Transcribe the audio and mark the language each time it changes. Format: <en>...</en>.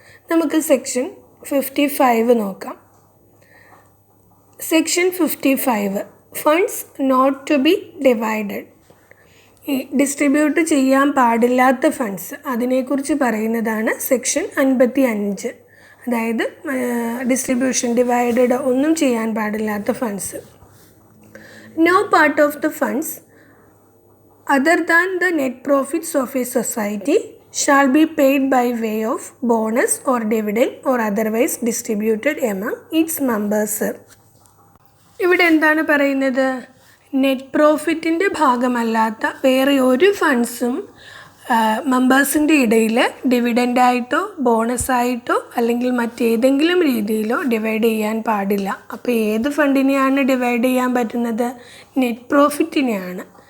<ml>നമുക്ക് സെക്ഷൻ 55 നോക്കാം.</ml> <en>Section 55, funds not to be divided.</en> <ml>ഈ ഡിസ്ട്രിബ്യൂട്ട് ചെയ്യാൻ പാടില്ലാത്ത ഫണ്ട്സ്, അതിനെക്കുറിച്ച് പറയുന്നതാണ് സെക്ഷൻ 55. അതായത് ഡിസ്ട്രിബ്യൂഷൻ ഡിവൈഡഡ് ഒന്നും ചെയ്യാൻ പാടില്ലാത്ത funds.</ml> <en>No part of the funds other than the net profits of a society shall be paid by way of bonus or dividend or otherwise distributed among its members.</en> <ml>ഇവിടെ എന്താണ് പറയുന്നത്? Net പ്രോഫിറ്റിൻ്റെ ഭാഗമല്ലാത്ത വേറെ ഒരു ഫണ്ട്സും മെമ്പേഴ്സിൻ്റെ ഇടയിൽ ഡിവിഡൻ്റായിട്ടോ ബോണസായിട്ടോ അല്ലെങ്കിൽ മറ്റേതെങ്കിലും രീതിയിലോ ഡിവൈഡ് ചെയ്യാൻ പാടില്ല. അപ്പോൾ ഏത് ഫണ്ടിനെയാണ് ഡിവൈഡ് ചെയ്യാൻ പറ്റുന്നത്? നെറ്റ് പ്രോഫിറ്റിനെയാണ്.</ml>